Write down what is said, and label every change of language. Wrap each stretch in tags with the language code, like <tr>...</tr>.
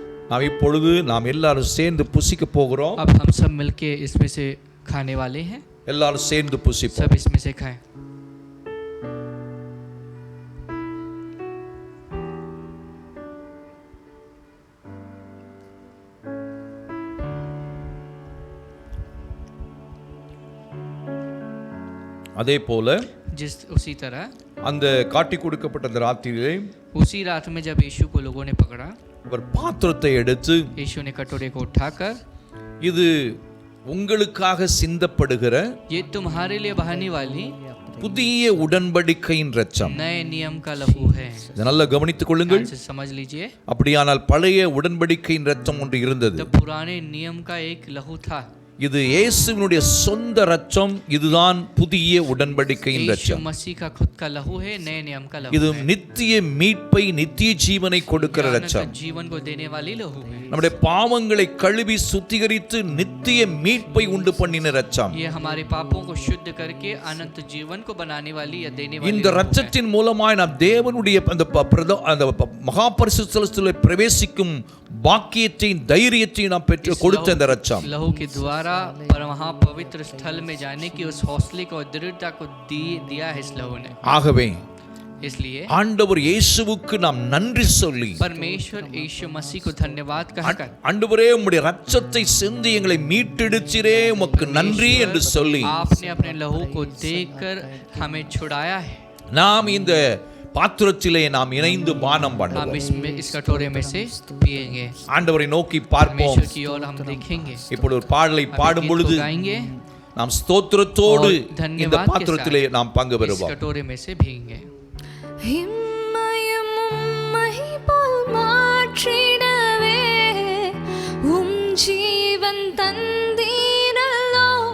<ta>நாம் இப்பொழுது நாம் எல்லாரும் சேர்ந்து புசிக்க போகிறோம்.</ta> <hi>अब हम सब मिलके इसमें से खाने वाले हैं.</hi> <ta>எல்லாரும் சேர்ந்து புசிப்போம்.</ta> <hi>सब इसमें से खाएं.</hi> <ta>அதே போல</ta> <hi>उसी तरह</hi> <ta>அந்த காட்டி கொடுக்கப்பட்ட அந்த ராத்திரியிலே</ta> <hi>उसी रात में जब यीशु को लोगों ने पकड़ा,</hi> <ta>அவர் பாத்திரத்தை எடுத்து,</ta> <hi>यीशु ने कटोरे को उठाकर,</hi> <ta>இது உங்களுக்காக சிந்தப்படுகிற</ta> <hi>ये तुम्हारे लिए बहाने वाली</hi> <ta>புதிய உடன்படிக்கையின் இரத்தம்.</ta> <hi>नए नियम का लहू है.</hi> <ta>இதை நல்லா கவனித்துக் கொள்ளுங்கள்.</ta> <hi>ध्यान से समझ लीजिए.</hi> <ta>அப்படியானால் பழைய உடன்படிக்கையின் இரத்தம் ஒன்று இருந்தது.</ta> <hi>तो पुराने नियम का एक लहू था.</hi> <ta>இது இயேசுவினுடைய சொந்த இரத்தம். இதுதான் புதிய உடன்படிக்கையின்</ta> <hi>यीशु</hi> <ta>இரத்தம்.</ta> <hi>मसीह का खुद का लहू है, नए नियम का लहू</hi> <ta>இது</ta> <hi>है.</hi> <ta>நித்திய மீட்பை, நித்திய ஜீவனை கொடுக்கிற</ta> <hi>ज्ञान का</hi> <ta>இரத்தம்.</ta> <hi>जीवन को देने वाली लहू है.</hi> <ta>நம்முடைய பாவங்களை கழுவி சுத்திகரித்து நித்திய மீட்பை உண்டு பண்ணின இரத்தம்.</ta> <hi>ये हमारे पापों को शुद्ध करके अनंत जीवन को बनाने वाली या देने वाली</hi> <ta>இந்த</ta> <hi>लहू है.</hi> <ta>இரத்தத்தின் மூலமாய் நாம் தேவனுடைய அந்த மகா பரிசுத்த ஸ்தலத்திலே பிரவேசிக்கும் பாக்கியத்தையும் தைரியத்தையும் நாம் பெற்று கொடுத்த இந்த இரத்தம்.</ta> <hi>लहू के द्वारा पर वहाँ पवित्र स्थल में जाने की उस हौसले को और दृढ़ता को दिया है इस लहू ने.</hi> <ta>ஆகவே</ta> <hi>इसलिए</hi> <ta>ஆண்டவர் இயேசுவுக்கு நாம் நன்றி சொல்லி,</ta> <hi>परमेश्वर यीशु मसीह को धन्यवाद कहकर,</hi> <ta>ஆண்டவரே உம்முடைய இரத்தத்தை சிந்தி எங்களை மீட்டெடுத்தீரே உமக்கு நன்றி என்று சொல்லி</ta> <hi>आपने अपने लहू को देकर हमें छुड़ाया है.</hi> <ta>நாம் இந்த பாத்திரத்திலே நாம் இணைந்து பானம்</ta> <hi>हम</hi> <ta>பண்ணுவோம்.</ta> <hi>इस कटोरे में से पिएंगे.</hi> <ta>ஆண்டவரை நோக்கி பார்ப்போம்.</ta> <hi>परमेश्वर की ओर हम देखेंगे.</hi> <ta>இப்பொழுது ஒரு பாடலை</ta> <hi>हम</hi> <ta>பாடும்</ta> <hi>गीत</hi> <ta>பொழுது</ta> <hi>को गाएंगे</hi> <ta>நாம் ஸ்தோத்திரத்தோடு</ta> <hi>और</hi> <ta>இந்த</ta> <hi>धन्यवाद के</hi> <ta>பாத்திரத்திலே நாம் பங்கு</ta> <hi>साथ इस</hi> <ta>பெறுவோம்.</ta> <hi>कटोरे में से भीगेंगे. हिम्मयम उम्महि पोल</hi> <ta>माற்றிடவே உம் ஜீவன் தந்தீரல்லோ.</ta>